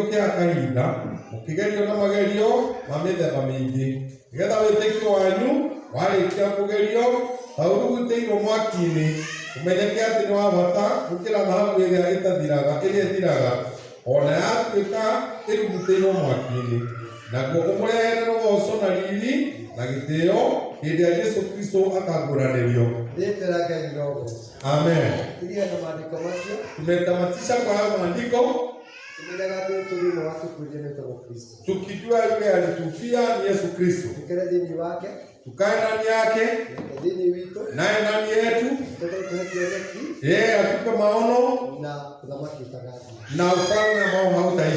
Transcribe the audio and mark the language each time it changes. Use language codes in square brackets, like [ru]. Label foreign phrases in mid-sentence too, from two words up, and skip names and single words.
[ki] kĩa kahinda, mũkĩgerio na magerio ma mĩthemba mĩingĩ, nĩgetha wĩtĩkio wanyu warĩkia kũgerio ta ũrugutĩirwo mwaki-inĩ, ũmenyeke atĩ nĩ wa bata gũkĩra thahabu ĩrĩa ĩthiraga, ona yatuĩka ĩrugutĩirwo mwaki-inĩ, naguo ũmũrehere ũboco na riri na gĩtĩo hĩndĩ ĩrĩa Jesũ Kristo akaguũranĩrio. Amen. [sw] Tumetamatisha kwa hayo maandiko tukijua yule alitufia ni Yesu Kristo, tukae ndani yake naye ndani yetu, yeye atupe maono na ufalme ambao hautaisha.